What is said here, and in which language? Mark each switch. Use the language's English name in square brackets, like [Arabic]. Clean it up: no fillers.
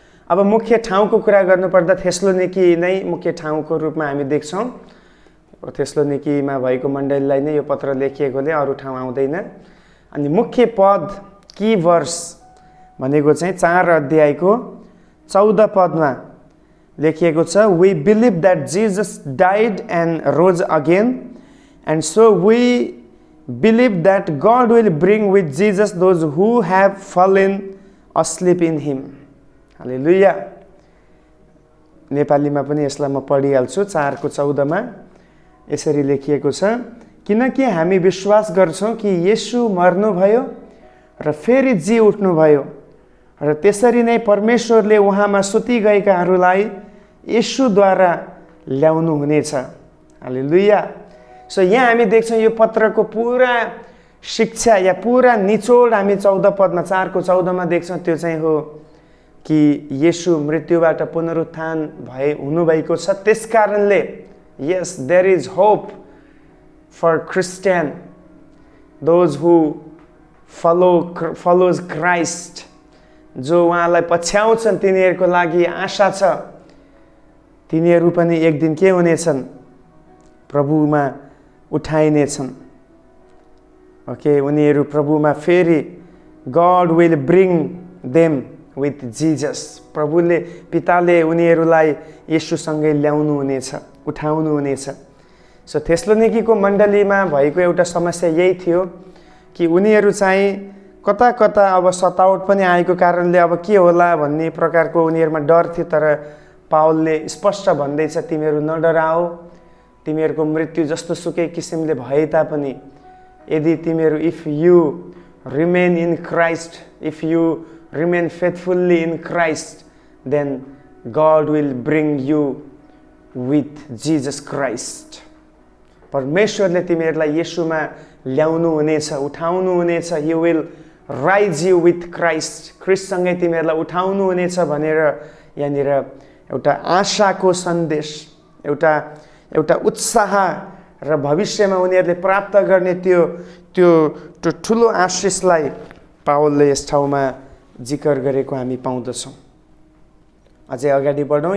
[Nepali] अब मुख्य ठाउँको कुरा गर्नुपर्दा थेसलोनिकी नै मुख्य ठाउँको रूपमा हामी देख्छौँ। थेसलोनिकीमा भएको मण्डलीलाई नै यो पत्र लेखिएकोले अरू ठाउँ आउँदैन। अनि मुख्य पद, की वर्स भनेको चाहिँ 4 अध्यायको 14 पदमा लेखिएको छ, [English] we believe that Jesus died and rose again, and so we believe that God will bring with Jesus those who have fallen asleep in him. [Nepali] हालेलुया। नेपालीमा पनि यसलाई म पढिहाल्छु। 4:14 मा यसरी लेखिएको छ, किनकि हामी विश्वास गर्छौं कि येशू मर्नुभयो र फेरि जी उठ्नुभयो र त्यसरी नै परमेश्वरले उहाँमा सुति गएकाहरूलाई येशूद्वारा ल्याउनु हुनेछ। हालेलुया। सो यहाँ हामी देख्छौं यो पत्रको पूरा शिक्षा या पूरा निचोड हामी 14 पदमा 4:14 मा देख्छौं। त्यो चाहिँ हो कि येशू मृत्युबाट पुनरुत्थान हुनुभएको छ। [English] त्यसकारणले yes, there is hope for Christian, those who follows Christ, [Nepali] जो उहाँलाई पछ्याउँछन् तिनीहरूको लागि आशा छ। तिनीहरू पनि एक दिन के हुनेछन्? प्रभुमा उठाइनेछन्। ओके, उनीहरू प्रभुमा फेरि [English] God will bring them with Jesus. [Nepali] प्रभुले पिताले उनीहरूलाई येशूसँगै ल्याउनु हुनेछ, उठाउनु हुनेछ। सो थेसलोनिकीको मण्डलीमा भएको एउटा समस्या यही थियो कि उनीहरू चाहिँ कता कता अब सतावट पनि आएको कारणले अब के होला भन्ने प्रकारको उनीहरूमा डर थियो। तर पावलले स्पष्ट भन्दैछ, तिमीहरू नडराओ, तिमीहरूको मृत्यु जस्तो सुकै किसिमले भए तापनि यदि तिमीहरू [English] If you remain in Christ, if you remain faithfully in Christ, then God will bring you with Jesus Christ. [Nepali] परमेश्वरले तिमीहरूलाई येशूमा ल्याउनु हुनेछ, उठाउनु हुनेछ। [English] He will rise you with Christ. [Nepali] ख्रिस्टसँगै तिमीहरूलाई उठाउनु हुनेछ भनेर यहाँनिर एउटा आशाको सन्देश, एउटा उत्साह र भविष्यमा उनीहरूले प्राप्त गर्ने त्यो ठुलो आशिषलाई पावलले यस ठाउँमा जिकर गरेको हामी पाउँदछौँ। अझै अगाडि बढौँ।